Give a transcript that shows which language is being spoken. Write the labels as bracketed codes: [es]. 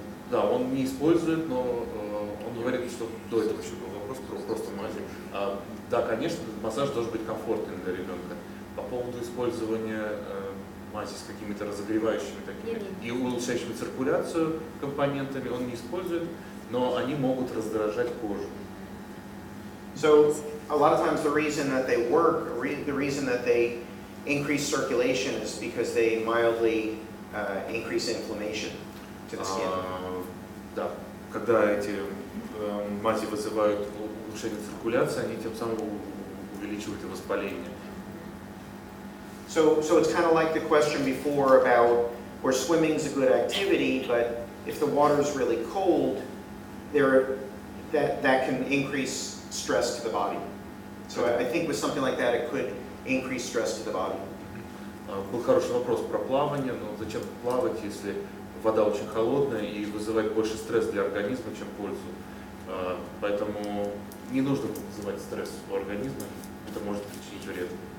[ru] Да, он не использует, но он говорит, что до этого еще был вопрос про просто мази. Да, конечно, массаж должен быть комфортным для ребенка. По поводу использования мази с какими-то разогревающими такими и улучшающими циркуляцию компонентами он не использует, но они могут раздражать кожу. [en] So a lot of times the reason that they work, the reason that they increase circulation is because they mildly increase inflammation to the skin. [ru] Да, когда эти мази вызывают улучшение циркуляции, они тем самым увеличивают и воспаление. [en] So it's kind of like the question before about where swimming is a good activity, but if the water is really cold, that can increase stress to the body. So I think with something like that, it could increase stress to the body. [ru] Был хороший вопрос про плавание, но зачем плавать, если вода очень холодная и вызывает больше стресс для организма, чем пользу. Поэтому не нужно вызывать стресс у организма, это может причинить вред.